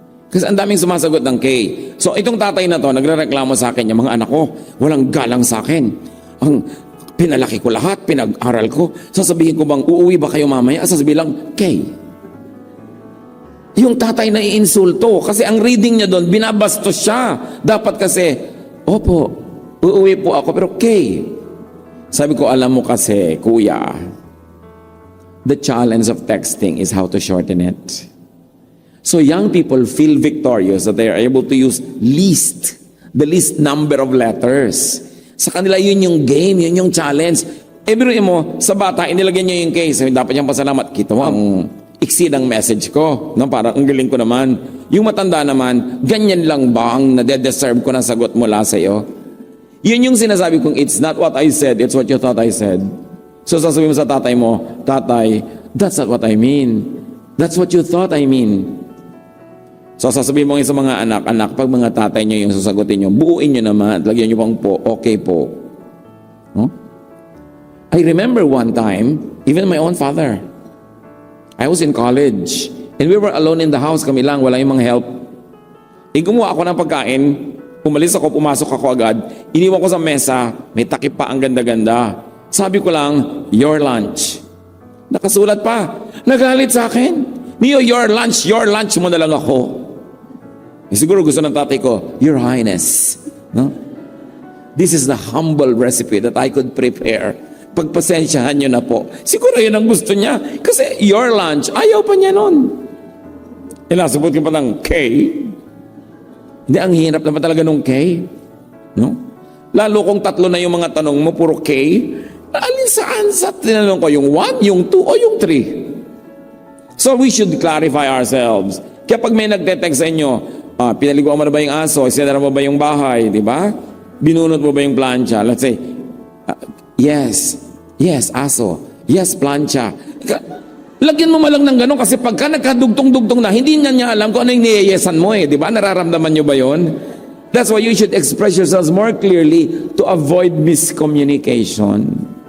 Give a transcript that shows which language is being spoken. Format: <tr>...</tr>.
<tl>Kasi ang daming sumasagot ng K. So itong tatay na to, nagrereklamo sa akin, yung mga anak ko, walang galang sa akin. Ang pinalaki ko lahat, pinag-aral ko. Sasabihin ko bang, uuwi ba kayo mamaya? Sasabihin lang, K. Yung tatay na iinsulto. Kasi ang reading niya doon, binabastos siya. Dapat kasi, opo, uuwi po ako, pero K. Sabi ko, alam mo kasi, kuya,</tl> <en>the challenge of texting is how to shorten it. So young people feel victorious that they are able to use the least number of letters.</en> <tl>Sa kanila yun yung game, yun yung challenge. Biruin mo, sa bata, inilagyan niya yung case. Dapat niyang pasalamat. Kita mo ang iksi ng message ko. No? Parang ang galing ko naman. Yung matanda naman, ganyan lang ba ang nade-deserve ko na sagot mula sa iyo? Yun yung sinasabi kong,</tl> <en>it's not what I said, it's what you thought I said.</en> <tl>So sasabihin mo sa tatay mo, tatay,</tl> <en>that's not what I mean. That's what you thought I mean.</en> <tl>So sasabihin mo sa mga anak, pag mga tatay nyo yung sasagutin nyo, buuin nyo naman, lagyan nyo pang po, okay po. Huh?</tl> <en>I remember one time, even my own father, I was in college, and we were alone in the house,</en> <tl>kami lang, wala yung mga help. Gumawa ako ng pagkain, umalis ako, pumasok ako agad, iniwan ko sa mesa, may takip pa, ang ganda-ganda. Sabi ko lang, your lunch. Nakasulat pa, nagalit sa akin. Mio, your lunch mo na lang ako. Siguro gusto ng tatay ko, Your Highness, no?</tl> <en>This is the humble recipe that I could prepare.</en> <tl>Pagpasensyahan nyo na po. Siguro yun ang gusto niya. Kasi your lunch, ayaw pa niya nun. Ilasabot ko pa ng K. Hindi, ang hirap naman talaga nung K. No? Lalo kung tatlo na yung mga tanong mo, puro K. Alin saan sa tinanong ko? Yung 1, yung 2, o yung 3?</tl> <en>So we should clarify ourselves.</en> <tl>Kaya pag may nagte-text sa inyo, pinaliguan mo na ba yung aso? Isinara mo ba yung bahay? Di ba? Binunot mo ba yung plancha?</tl> <en>Let's say, yes,</en> <tl>aso. Yes, plancha. Lagyan mo malang ng gano'n kasi pagka nagkadugtong-dugtong na, hindi niya alam kung ano yung niyeyesan mo eh. Di ba? Nararamdaman nyo ba yun?</tl> <en>That's why you should express yourselves more clearly to avoid miscommunication.</en>